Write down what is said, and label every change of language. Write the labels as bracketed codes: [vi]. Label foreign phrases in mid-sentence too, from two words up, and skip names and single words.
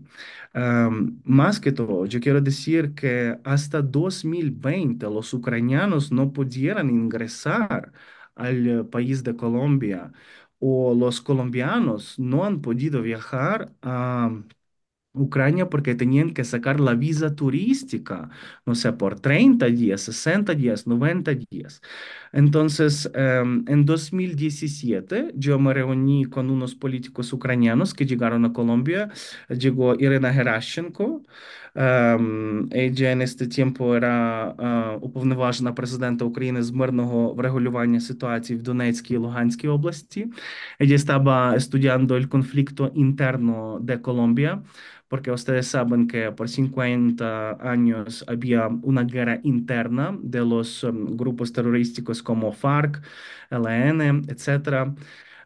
[es] Más que todo, yo quiero decir que hasta 2020 los ucranianos no pudieran ingresar al país de Colombia o los colombianos no han podido viajar a Ucrania porque tenían que sacar la visa turística, no sé, por 30 días, 60 días, 90 días. Entonces, en 2017 yo me reuní con unos políticos ucranianos que llegaron a Colombia. Llegó Irina Gerashchenko. Ella en este tiempo era [uk] уповноважена президента України з мирного врегулювання ситуації в Донецькій і Луганській області. [es] Ella estaba estudiando el conflicto interno de Colombia porque ustedes saben que por 50 años había una guerra interna de los grupos terrorísticos como FARC, ELN, etcétera.